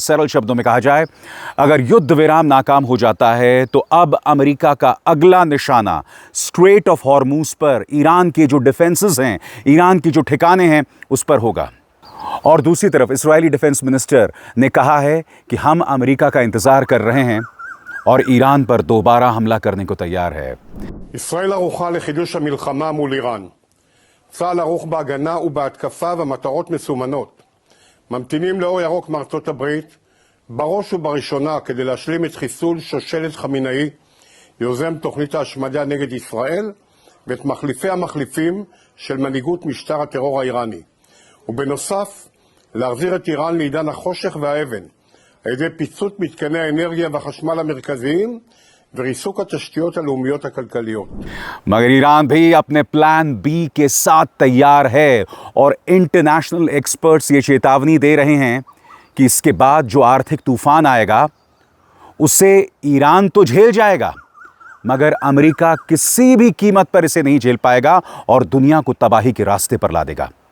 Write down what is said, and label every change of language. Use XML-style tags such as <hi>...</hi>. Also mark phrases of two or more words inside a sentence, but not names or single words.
<hi>सरल शब्दों में कहा जाए, अगर युद्ध विराम नाकाम हो जाता है तो अब अमेरिका का अगला निशाना स्ट्रेट ऑफ हॉर्मूज पर ईरान के जो डिफेंसेस हैं, ईरान के जो ठिकाने हैं, उस पर होगा। और दूसरी तरफ इजरायली</hi> <en>defense minister</en> <hi>ने कहा है कि हम अमेरिका का इंतजार कर रहे हैं और ईरान पर दोबारा हमला करने को तैयार है।</hi> <he>ישראל ערוכה לחידוש המלחמה מול איראן. צה"ל ערוך בהגנה ובהתקפה ומטרות מסומנות. ממתינים לאור ירוק מארצות הברית, בראש ובראשונה כדי להשלים את חיסול שושלת חמינאי, יוזם תוכנית ההשמדה נגד ישראל, ואת מחליפי המחליפים של מנהיגות משטר הטרור האיראני. ובנוסף, להחזיר את איראן לעידן החושך והאבן, על ידי פיצוץ מתקני האנרגיה והחשמל המרכזיים, וריסוק התשתיות הלאומיות הכלכליות.</he> <hi>मगर ईरान भी अपने</hi> <en>plan B</en> <hi>के साथ तैयार है और</hi> <en>international experts</en> <hi>ये चेतावनी दे रहे हैं कि इसके बाद जो आर्थिक तूफान आएगा उसे ईरान तो झेल जाएगा, मगर अमेरिका किसी भी कीमत पर इसे नहीं झेल पाएगा और दुनिया को तबाही के रास्ते पर ला देगा।</hi>